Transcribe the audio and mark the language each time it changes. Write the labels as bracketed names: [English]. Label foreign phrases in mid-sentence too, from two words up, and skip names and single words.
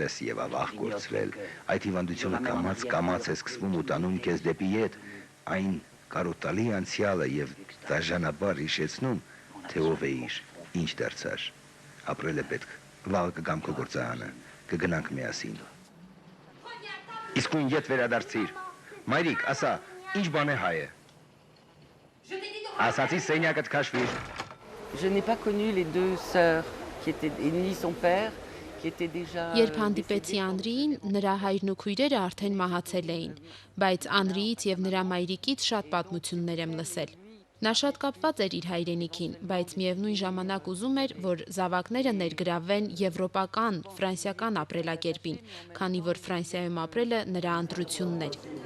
[Armenian] ես եւ ավաղ կորցրել, այդ հիվանդությունը կամաց է սկսվում ու տանում քեզ դեպի ետ, այն կարոտալի անցյալը եւ դաժանաբար հիշեցնում, թե ով էիր, ինչ դարձար, ապրել է պետք, վաղը կգամ քո գործարանը, կգնանք միասին։ Իսկույն ետ վերադարձիր, մայրիկ, ասա, ինչ բան է հայը։ Ասացի սենյակդ քաշվիր։ [French] Je n'ai pas connu les deux sœurs qui étaient ni son père qui était déjà [Armenian] Երբ հանդիպեցի Անրիին, նրա հայրն ու քույրերը արդեն մահացել էին, բայց Անրիից եւ նրա մայրիկից շատ պատմություններ եմ լսել։ Նա շատ կապված էր իր հայրենիքին, բայց միևնույն ժամանակ ուզում էր, որ զավակները ներգրավվեն եվրոպական, ֆրանսիական ապրելակերպին, քանի որ Ֆրանսիայում ապրելը նրա ընտրությունն էր։